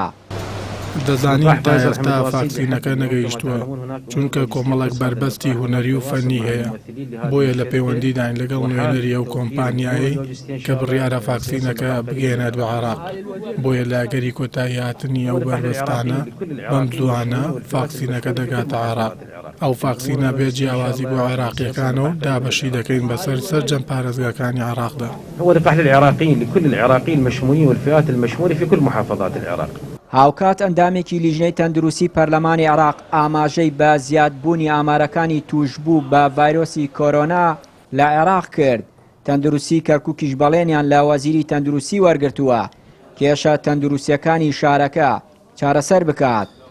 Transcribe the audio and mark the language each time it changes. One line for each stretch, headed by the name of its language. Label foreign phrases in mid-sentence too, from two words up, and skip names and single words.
Central Kurdish: دەزانین تا ئێستا ڤاکسینەکە نەگەیشتووە چونکە کۆمەڵێک بربەستی هوەری و فەنی هەیە، بۆیە لە پەیوەندیداین لەگەڵ نوێنەریە و کۆمپانیایی کە بڕیارە ڤاکسینەکە بگێنێت بە عێراق. بۆیە لاگەری کۆتایی هاتنی ئەو بربەستانە بەمزوانە ڤاکسینەکە دەگاتە عێراق. ئەو ڤاکسینە بێ جیاوازی بۆ عێراقیەکانەوە دابەشی دەکەین بەسەر سەرجەم پارێزگاکانی عێراقدا.
Arabic: هو دفع للعراقيين لكل العراقيين المشمولين والفئات المشمولة في كل محافظات العراق.
Central Kurdish: هاوکات ئەندامێکی لیژنەی تەندروستی پەرلەمانی عێراق ئاماژەی بە زیادبوونی ئامارەکانی توشبوو بە ڤایرۆسی کۆرۆنا لە عێراق کرد. تەندروستی کەرکووکیش بەڵێنیان لە وەزیری تەندروستی وەرگرتووە کێشە تەندروستیەکانی شارەکە چارەسەر بکات.